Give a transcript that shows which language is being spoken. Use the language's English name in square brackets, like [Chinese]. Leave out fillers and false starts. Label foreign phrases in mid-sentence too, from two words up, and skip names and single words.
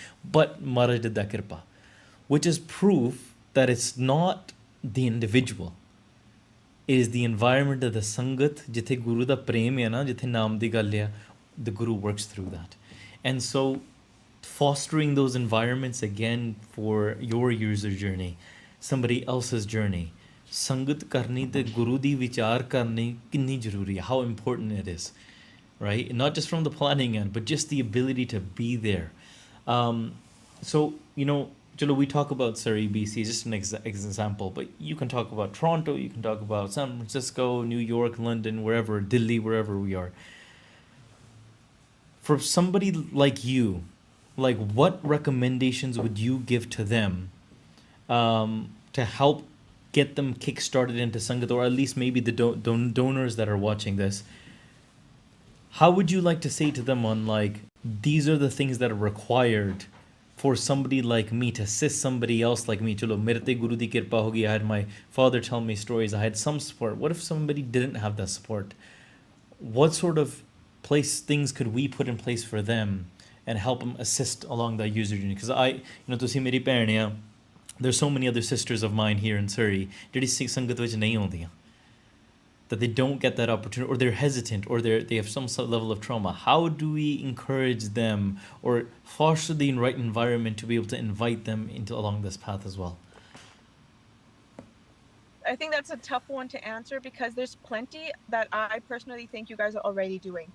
[English] But Maharaj did that kirpa. Which is proof that it's not the individual. It is the environment of the Sangat, [Punjabi] ਜਿੱਥੇ ਗੁਰੂ ਦਾ ਪ੍ਰੇਮ ਹੈ ਨਾ, ਜਿੱਥੇ ਨਾਮ ਦੀ ਗੱਲ ਹੈ, [English] the Guru works through that. And so fostering those environments again for your user journey, somebody else's journey. [Punjabi] ਸੰਗਤ ਕਰਨੀ ਤੇ ਗੁਰੂ ਦੀ ਵਿਚਾਰ ਕਰਨੀ ਕਿੰਨੀ ਜ਼ਰੂਰੀ ਹੈ, [English] how important it is, right? Not just from the planning end, but just the ability to be there. So, chalo, we talk about Surrey, BC, just an example, but you can talk about Toronto, you can talk about San Francisco, New York, London, wherever, Delhi, wherever we are. For somebody like you, like what recommendations would you give to them to help get them kick-started into Sangat, or at least maybe the donors that are watching this? How would you like to say to them on like, these are the things that are required for somebody like me to assist somebody else like me? [Punjabi] ਚਲੋ, ਮੇਰੇ ਤੇ ਗੁਰੂ ਦੀ ਕਿਰਪਾ ਹੋਗੀ. [English] I had my father tell me stories. I had some support. What if somebody didn't have that support? What sort of things could we put in place for them and help them assist along that user journey? [Punjabi] Because ਤੁਸੀਂ ਮੇਰੀ ਭੈਣ ਹੈ, [English] there's so many other sisters of mine here in Surrey [Punjabi] ਜਿਹੜੀ ਸੰਗਤ ਵਿੱਚ ਨਹੀਂ ਆਉਂਦੀਆਂ, [English] that they don't get that opportunity, or they're hesitant, or they have some level of trauma. How do we encourage them or foster the right environment to be able to invite them into along this path as well? I think that's a tough one to answer because there's plenty that I personally think you guys are already doing.